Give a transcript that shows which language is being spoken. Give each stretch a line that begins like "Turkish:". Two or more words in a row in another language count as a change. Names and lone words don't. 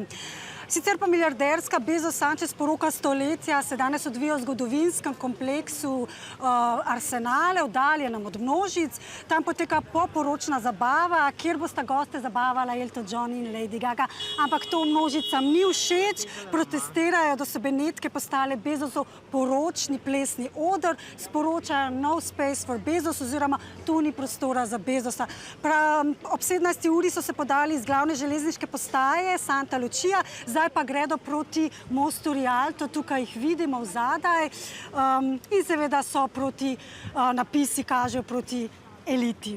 Slovenian: Sicer pa milijarderska Bezos-Sanchez poroka stoletja se danes odvija v zgodovinskem kompleksu Arsenale, oddaljenem od množic. Tam poteka poporočna zabava, kjer bosta goste zabavala Elton John in Lady Gaga. Ampak to množicam ni všeč, protestirajo, da so Benetke postale Bezosov poročni plesni oder, sporočajo
English: no space for Bezos
Slovenian: oziroma tu ni prostora za Bezosa. Ob 17. uri so se podali iz glavne železniške postaje Santa Lucia, zdaj pa gredo proti mostu Rialto, tukaj jih vidimo vzadaj in seveda so proti, napisi kažejo proti eliti.